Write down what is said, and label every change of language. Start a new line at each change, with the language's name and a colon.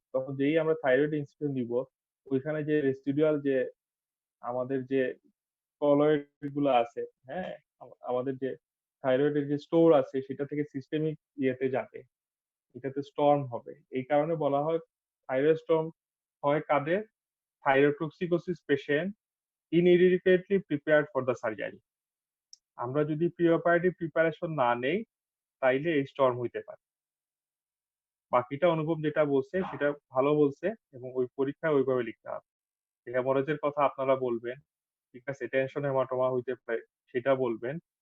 Bangla: তখন যেই আমরা থাইরয়েড ইনসুলিন দিব, ওইখানে যে রেসিডুয়াল যে আমাদের যে কলয়েড গুলো আছে, হ্যাঁ? আমাদের যে থাইরয়েডের যে স্টোর আছে সেটা থেকে সিস্টেমিক ইয়েতে যাবে। এটাতে স্টর্ম হবে। এই কারণে বলা হয় থাইরয়েড স্টর্ম হয় কাদের?
English: Thyrotoxicosis patient inadequately prepared for the surgery.
Bangla: আমরা যদি প্রিঅপারেটিভ প্রিপারেশন না নেই তাইলে এই স্টর্ম হইতে পারে। বাকিটা অনুভব যেটা বলছে সেটা ভালো বলছে এবং ওই পরীক্ষায় ওইভাবে লিখতে হবে। হেমোরেজের কথা আপনারা বলবেন, ঠিক আছে? টেনশন হেমাটোমা হইতে পারে সেটা বলবেন।